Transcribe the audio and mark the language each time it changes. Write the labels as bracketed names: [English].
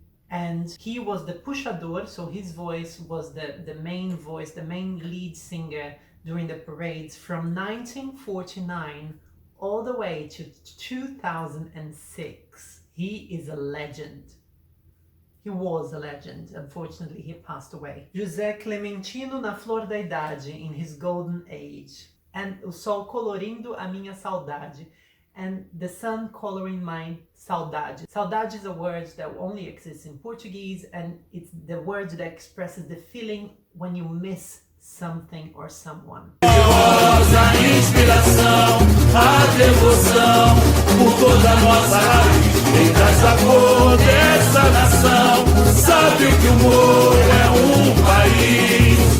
[English] And he was the puxador, so his voice was the main voice, the main lead singer during the parades from 1949 all the way to 2006. He is a legend. He was a legend. Unfortunately, he passed away. [Portuguese] José Clementino na flor da idade, [English] in his golden age. [Portuguese] And o sol colorindo a minha saudade. [English] And the sun coloring my saudade. Saudade is a word that only exists in Portuguese, and it's the word that expresses the feeling when you miss something or someone. [Portuguese] A inspiração, a devoção por toda a nossa raiz. Quem traz a cor dessa nação sabe que o Morro é país.